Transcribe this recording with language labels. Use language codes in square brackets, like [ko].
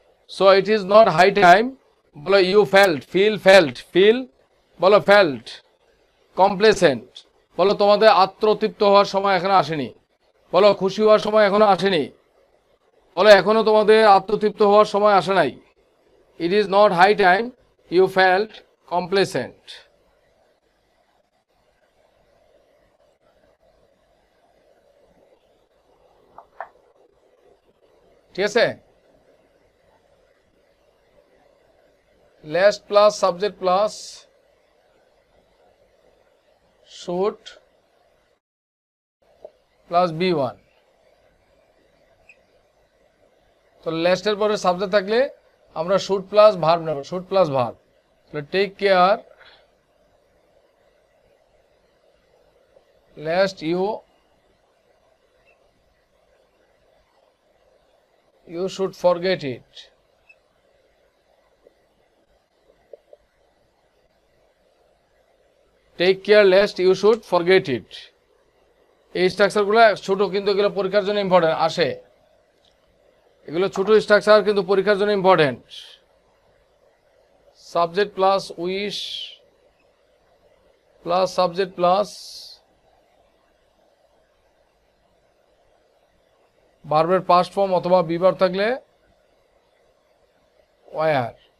[en] So it is not high time, [bn] বলো you feel, বলো [en] felt complacent, [bn] বলো তোমাদের আত্মতৃপ্ত হওয়ার সময় এখনো আসেনি, বলো খুশি হওয়ার সময় এখনো আসেনি, বলো এখনো তোমাদের আত্মতৃপ্ত হওয়ার সময় আসে নাই। [en] It is not high time you felt complacent. [bn] ঠিক আছে, [en] last plus subject plus should plus B1। [bn] তো লাস্টের পরে সাবজেক্ট থাকলে আমরা শুড প্লাস ভার্ব নেব, শুড প্লাস ভার্ব। [en] তাহলে take care lest you should forget it. Take care lest you should forget it. [bn] এই স্ট্রাকচারগুলো ছোট কিন্তু এগুলো পরীক্ষার জন্য ইম্পর্টেন্ট আসে, এগুলো ছোট স্ট্রাকচার কিন্তু পরীক্ষার জন্য important. Subject plus wish plus subject plus ভার্বের পাস্ট ফর্ম অথবা বিভার থাকলে ওয়ার।